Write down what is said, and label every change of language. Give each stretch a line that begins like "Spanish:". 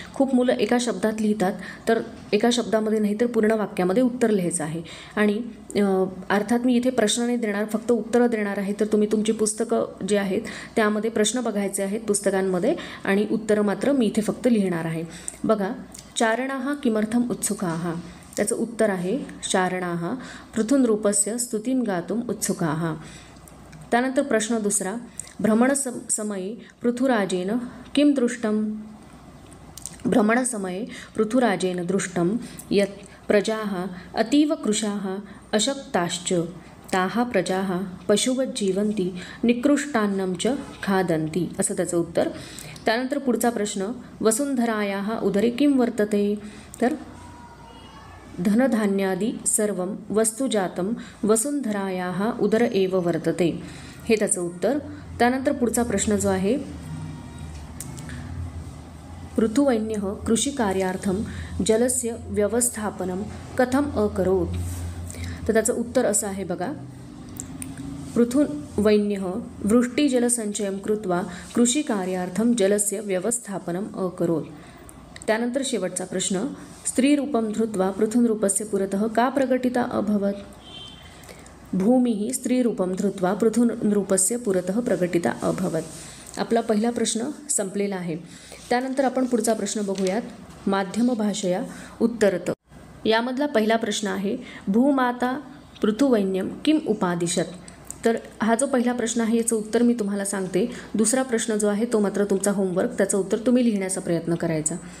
Marathi: खूप मुलं एका शब्दात लिहितात, तर एका शब्दामध्ये नाही तर पूर्ण वाक्यामध्ये उत्तर लिहायचं आहे. आणि अर्थात मी इथे प्रश्न नाही देणार, फक्त उत्तरं देणार आहे. तर तुम्ही तुमची पुस्तकं जे आहेत त्यामध्ये प्रश्न बघायचे आहेत पुस्तकांमध्ये, आणि उत्तरं मात्र मी इथे फक्त लिहिणार आहे. बघा,
Sanskrit: चारणाः किमर्थम उत्सुकाः.
Marathi: त्याचं उत्तर आहे
Sanskrit: चारणाः पृथुनृपस्य स्तुतिं गातुम उत्सुकाः.
Marathi: त्यानंतर प्रश्न दुसरा,
Sanskrit: भ्रमणसमये पृथुराजेन किं दृष्टं. भ्रमणसमये पृथुराजेन दृष्टं यत् प्रजाः अतीव कृशाः अशक्ताश्च ताः प्रजाः पशुवत् जीवन्ति निकृष्टान्नं च खादन्ति,
Marathi: असं त्याचं उत्तर. त्यानंतर पुढचा प्रश्न,
Sanskrit: वसुंधरायाः उदरे किं वर्तते. तर धनधान्यादि सर्वं वस्तुजातं वसुंधरायाः उदर एव वर्तते,
Marathi: हे त्याचं उत्तर. त्यानंतर पुढचा प्रश्न जो आहे,
Sanskrit: पृथुवैन्यः कृषिकार्यार्थं जलस्य व्यवस्थापनं कथम अकरोत्.
Marathi: तर त्याचं उत्तर असं आहे बघा,
Sanskrit: पृथुवैन्यः वृष्टिजलसंचयं कृत्वा कृषिकार्यार्थं जलस्य व्यवस्थापनं अकरोत्. त्यानंतर शेवटचा प्रश्न, स्त्रीरूपं धृत्वा पृथुनृपस्य पुरतः का प्रकटिता अभवत्. भूमिः स्त्रीरूपं धृत्वा पृथुनृपस्य पुरतः प्रकटिता अभवत्.
Marathi: आपला पहिला प्रश्न संपलेला आहे. त्यानंतर आपण पुढचा प्रश्न बघूयात,
Sanskrit: माध्यम भाषया उत्तरत.
Marathi: यामधला पहिला प्रश्न आहे,
Sanskrit: भूमाता पृथुवैन्यं किम उपादिशत.
Marathi: तर हा जो पहिला प्रश्न आहे याचं उत्तर मी तुम्हाला सांगते. दुसरा प्रश्न जो आहे तो मात्र तुमचा होमवर्क, त्याचं उत्तर तुम्ही लिहिण्याचा प्रयत्न करायचा.